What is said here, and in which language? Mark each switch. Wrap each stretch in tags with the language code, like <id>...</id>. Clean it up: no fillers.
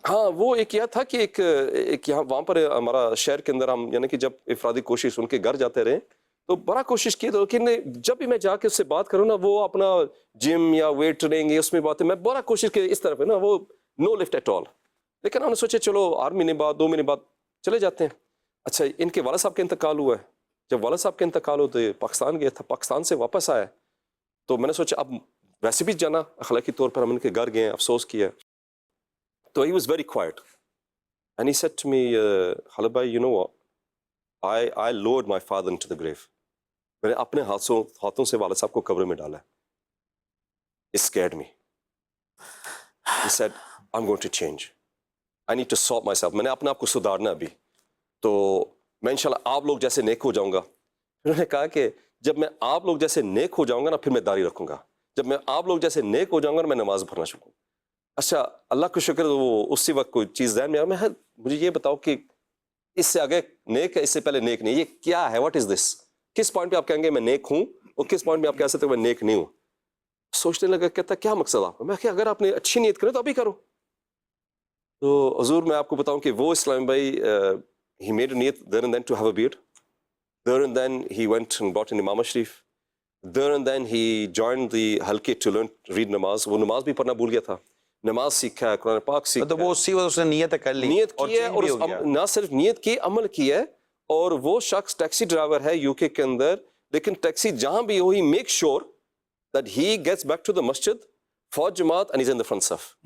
<ur>ہاں وہ ایک یہ تھا کہ ایک یہاں وہاں پر ہمارا شہر کے اندر ہم یعنی کہ جب افرادی کوشش ان کے گھر جاتے رہے تو بڑا کوشش کی، تو جب بھی میں جا کے اس سے بات کروں نا، وہ اپنا جم یا ویٹ ٹریننگ اس میں باتیں، میں بڑا کوشش کی اس طرف ہے نا، وہ</ur> <en>No lift at all.</en> <ur>لیکن ہم نے سوچے چلو آرمی نے بعد 2 مہینے بعد چلے جاتے ہیں. اچھا ان کے والد صاحب کا انتقال ہوا ہے، جب والد صاحب کا انتقال ہو تو پاکستان گیا تھا, پاکستان سے واپس آیا تو میں نے سوچا اب ویسے بھی جانا اخلاقی طور پر ہم ان کے گھر گئے ہیں, افسوس کیا.</ur> <en>تو he was very quiet and he said to me, Khalid bhai, you know what, I lowered my father into the grave.</en> <ur>میں نے اپنے ہاتھوں سے والد صاحب کو قبر میں ڈالا.</ur> <en>It scared me. He said, I'm going to change. I need to sort myself.</en> <ur>میں نے اپنے آپ کو سدھارنا ابھی, تو میں انشاءاللہ آپ لوگ جیسے نیک ہو جاؤں گا. انہوں نے کہا کہ جب میں آپ لوگ جیسے نیک ہو جاؤں گا نا پھر میں داڑھی رکھوں گا, جب میں آپ لوگ جیسے نیک ہو جاؤں گا نا میں نماز پڑھنا شروع. اچھا اللہ کا شکر, وہ اسی وقت کوئی چیز ذہن میں آیا, مجھے یہ بتاؤ کہ اس سے آگے نیک ہے, اس سے پہلے نیک نہیں, یہ کیا ہے,</ur> <en>what is this,</en> <ur>کس پوائنٹ پہ آپ کہیں گے میں نیک ہوں اور کس پوائنٹ پہ آپ کہہ سکتے ہیں میں نیک نہیں ہوں. سوچنے لگا, کہتا کیا مقصد آپ کا. میں کہ اگر آپ نے اچھی نیت کرے تو ابھی کرو. تو حضور میں آپ کو بتاؤں کہ وہ اسلام بھائی</ur> <en>he made a نیت there and then to have a beard, there and then he went and bought an Imam Sharif, there and then he joined the halqi to learn read نماز.</en> <ur>وہ نماز بھی پڑھنا بھول گیا تھا, نماز سیکھا ہے, قرآن پاک سیکھا. تو وہ اسی وقت اس نے نیت کر لی, نیت کی ہے, change بھی ہو اور گیا. نہ صرف نیت کی, عمل کی ہے. اور وہ شخص ٹیکسی ڈرائیور ہے یو کے اندر, لیکن ٹیکسی جہاں بھی ہو,</ur> <en>he makes sure that he gets back to the masjid for جماعت and he's in the front</en> <ur>صف,</ur>